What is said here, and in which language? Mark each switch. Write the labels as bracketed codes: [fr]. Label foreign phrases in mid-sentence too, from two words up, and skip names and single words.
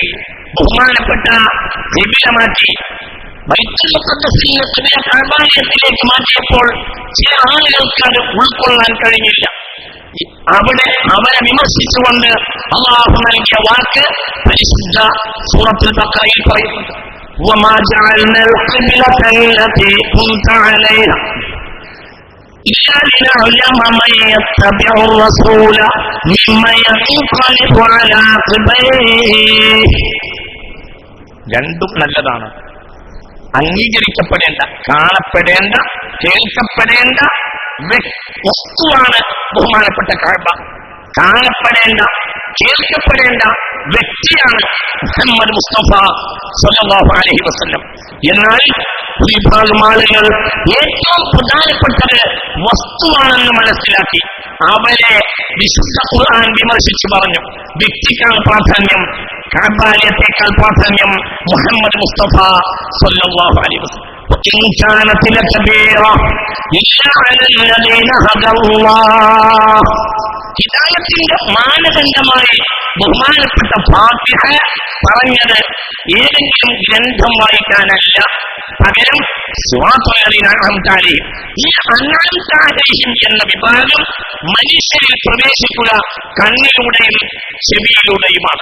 [ml] ബഹുമാനപ്പെട്ട ഖിബില മാറ്റി ബൈത്തുൽ മുഖദ്ദസിൽ നിന്ന് കഅബയിലേക്ക് മാറ്റിയപ്പോൾ ചില ആളുകൾക്ക് അത് ഉൾക്കൊള്ളാൻ കഴിഞ്ഞില്ല. അവിടെ അവരെ വിമർശിച്ചുകൊണ്ട് അല്ലാഹു നൽകിയ വാക്ക് പരിശുദ്ധ സൂറത്തുൽ ബഖറയിൽ പറയുന്നുണ്ട്. [ar] وما جعلنا القبلة التي كنت عليها إلا لنعلم من يتبع الرسول ممن ينقلب على عقبيه. [ml] രണ്ടും നല്ലതാണ്. അംഗീകരിക്കപ്പെടേണ്ട, കാണപ്പെടേണ്ട, കേൾക്കപ്പെടേണ്ട വസ്തുവാണ് ബഹുമാനപ്പെട്ട കഅബ. കാണപ്പെടേണ്ട, കേൾക്കപ്പെടേണ്ട വ്യക്തിയാണ് മുഹമ്മദ് മുസ്തഫ [ar] صلى الله عليه وسلم. [ml] എന്നാൽ ഭൂരിഭാഗം ആളുകൾ ഏറ്റവും പ്രധാനപ്പെട്ടത് വസ്തുവാണെന്ന് മനസ്സിലാക്കി അവരെ വിശുദ്ധ ഖുർആൻ വിമർശിച്ചു പറഞ്ഞു. വ്യക്തിക്കാണ് പ്രാധാന്യം, കഅബാലയത്തേക്കാൾ പ്രാധാന്യം മുഹമ്മദ് മുസ്തഫ [ar] صلى الله عليه وسلم. وإن كانت لكبيرة إلا على الذين هدى الله. [ml] ഹിദായത്തിന്റെ മാനദണ്ഡമായി ബഹുമാനപ്പെട്ട ഫാത്തിഹ പറഞ്ഞത് ഏതെങ്കിലും ഗ്രന്ഥം വായിക്കാനല്ല, പകരം [ar] صراط الذين أنعمت عليهم. [ml] ഈ [ar] أنعمت عليهم [ml] എന്ന വിഭാഗം മനുഷ്യരിൽ പ്രവേശിക്കുക കണ്ണിലൂടെയും ചെവിയിലൂടെയുമാണ്.